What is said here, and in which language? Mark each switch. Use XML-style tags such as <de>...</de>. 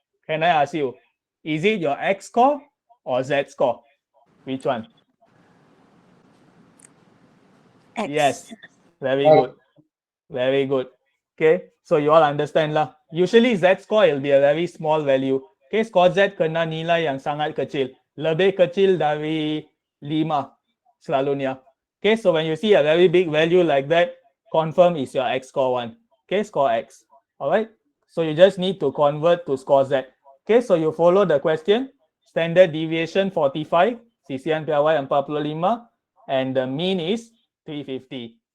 <en>Can I ask you, is it your X score or Z score? Which one? X. Yes, very good. Very good. Okay, so you all understand lah. Usually Z score will be a very small value.</en> <ms>Okay, score Z kena nilai yang sangat kecil. Lebih kecil dari 5 selalunya.</ms> <en>Okay, so when you see a very big value like that, confirm is your X score 1. Okay, score X. Alright, so you just need to convert to score Z. Okay, so you follow the question. Standard deviation 45,</en> <ms>sisian piawai 45,</ms> <en>and the mean is 350.</en>